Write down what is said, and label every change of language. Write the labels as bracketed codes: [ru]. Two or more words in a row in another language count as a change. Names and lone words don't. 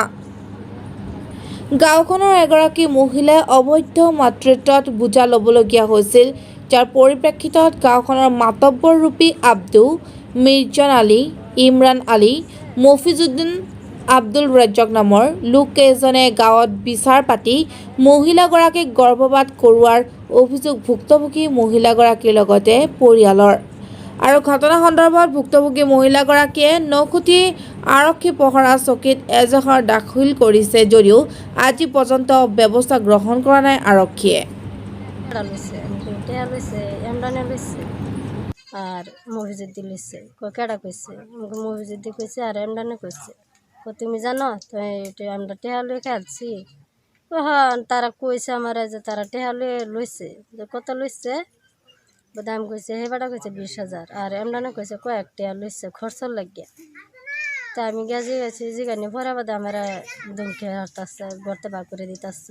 [as] গাঁওখনৰ এগৰাকী মহিলাই অবৈধ মাতৃত্বত বোজা ল'বলগীয়া হৈছিল, যাৰ পৰিপ্ৰেক্ষিতত গাঁওখনৰ মাতব্বৰৰূপী আব্দু, মিৰ্জান আলী, ইমৰান আলী, মফিজুদ্দিন, আব্দুল ৰাজ্জাক নামৰ লোককেইজনে গাঁৱত বিচাৰ পাতি মহিলাগৰাকীক গৰ্ভপাত কৰোৱাৰ অভিযোগ ভুক্তভোগী মহিলাগৰাকীৰ লগতে পৰিয়ালৰ। আৰু ঘটনা সন্দৰ্ভত ভুক্তভোগী মহিলাগৰাকীয়ে নখুটি আৰক্ষী পহৰা চকীত এজাহাৰ দাখিল কৰিছে যদিও আজি পৰ্যন্ত ব্যৱস্থা গ্ৰহণ কৰা নাই আৰক্ষীয়ে। [bn] আর মফিজুদ্দিন লিখছে কেডা কইছে মফিজুদ্দিন কইছে আর এমরানে কইছে তুমি জানো তো আমরা টেহা লই খেলছি হ্যাঁ তারা কইছে আমার যে তারা টেহা লইছে যে কত লইছে দাম কইছে হেবাটা কইছে 20,000 আর এমরানে কইছে কয়েক টেহা লইছে খরচর লাগিয়া তা আমি গেছি জিগানি পরে বাদে আমরা দুমকে হারতাছে গড়তে বার করে দিতেছে।